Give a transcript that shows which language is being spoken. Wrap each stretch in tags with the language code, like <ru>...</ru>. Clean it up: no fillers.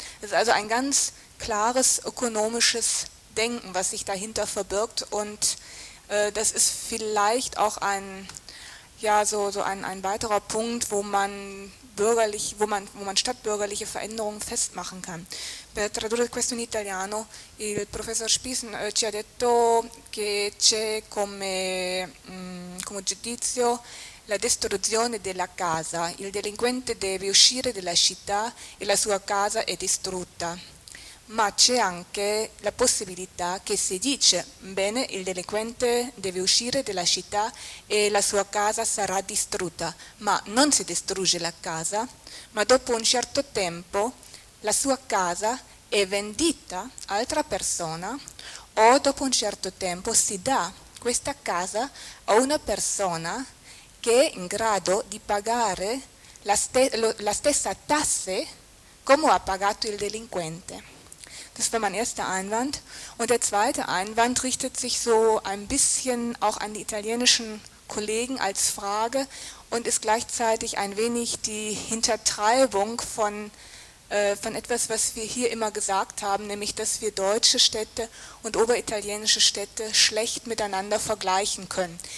<de>Das ist also ein ganz klares ökonomisches Denken, was sich dahinter verbirgt, und das ist vielleicht auch ein weiterer Punkt, wo man stadtbürgerliche Veränderungen festmachen kann.</de> <it>Per tradurre questo in italiano, il professor Spies ci ha detto che c'è come giudizio la distruzione della casa. Il delinquente deve uscire dalla città e la sua casa è distrutta. Ma c'è anche la possibilità che si dice, bene, il delinquente deve uscire dalla città e la sua casa sarà distrutta, ma non si distrugge la casa, ma dopo un certo tempo la sua casa è vendita a altra persona o dopo un certo tempo si dà questa casa a una persona che è in grado di pagare la stessa tasse come ha pagato il delinquente.</it> <de>Das war mein erster Einwand. Und der zweite Einwand richtet sich so ein bisschen auch an die italienischen Kollegen als Frage und ist gleichzeitig ein wenig die Hintertreibung von von etwas, was wir hier immer gesagt haben, nämlich, dass wir deutsche Städte und oberitalienische Städte schlecht miteinander vergleichen können.</de>